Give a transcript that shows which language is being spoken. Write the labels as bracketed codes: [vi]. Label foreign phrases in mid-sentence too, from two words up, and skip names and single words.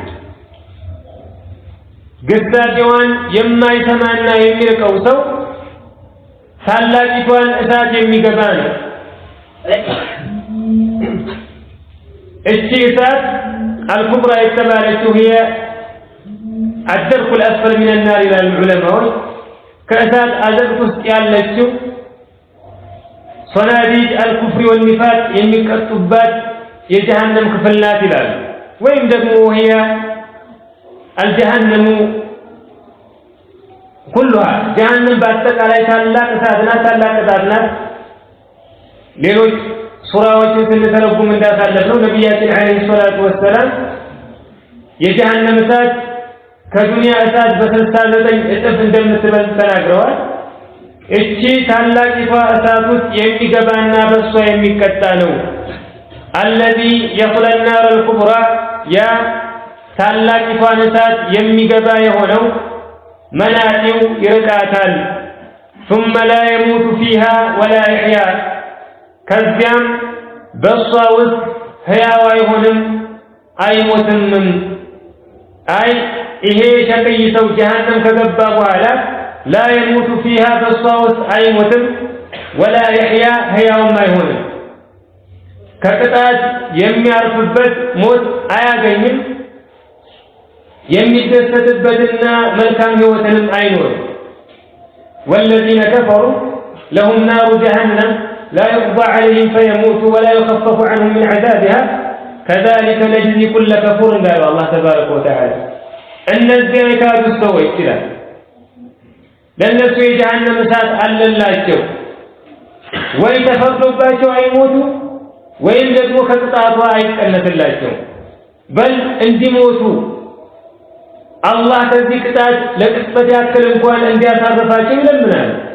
[am] ግሳጼዋን የማይሰማና የሚርቀው ሰው ታላቂቷን እሳት የሚገባ ነው። እቺ እሳት አልኩብራ የተባለችው [ar] هي الدرك الأسفل من النار إلى العلماء [am] ከእሳት አዘቅት ውስጥ ያለችው [ar] صناديد الكفر والنفاق [am] የሚቀጡባት የጀሃነም ክፍል ናት ይላሉ። ወይም ደግሞ [ar] هي الجهنم كلها جهنم [am] በአጠቃላይ ታላቅ እሳት ናት፣ ታላቅ እሳት ናት። ሌሎች ሱራዎችን ስንተረጉም እንዳሳለፍነው ነቢያችን [ar] عليه الصلاة والسلام [am] የጀሃነም እሳት ከዱንያ እሳት በ69 እጥፍ እንደምትበልጥ ተናግረዋል። እቺ ታላቂቷ እሳት ውስጥ የሚገባና በሷ የሚቀጣ ነው። [ar] الذي يصلى النار الكبرى [am] ያ ታላቂቷን እሳት የሚገባ የሆነው መናጢው ይርቃታል። [ar] ثم لا يموت فيها ولا يحيا [am] ከዚያም በሷ ውስጥ ሕያው አይሆንም አይሞትምም። አይ ይሄ ሸቅይ ሰው ጀሃነም ከገባ በኋላ [ar] لا يموت فيها [am] በሷ ውስጥ አይሞትም [ar] ولا يحيا [am] ሕያውም አይሆንም። ከቅጣት የሚያርፍበት ሞት አያገኝም። የሚደሰትበትና መልካም ህይወትንም አይኖርም። [ar] والذين كفروا لهم نار جهنم لا يقضى عليهم فيموتوا ولا يخفف عنهم من عذابها كذلك نجزي كل كفور قال الله تبارك وتعالى [am] እነዚያ የካዱ ሰዎች ይላል ለነሱ የጀሃነም እሳት አለላቸው። ወይ ተፈርዶባቸው አይሞቱ ወይም ደግሞ ከቅጣቷ አይቀነስላቸው። በል እንዲሞቱ አላህ ከዚህ ቅጣት ለቅጽበት ያክል እንኳን እንዲያሳርፋቸው ይለምናል።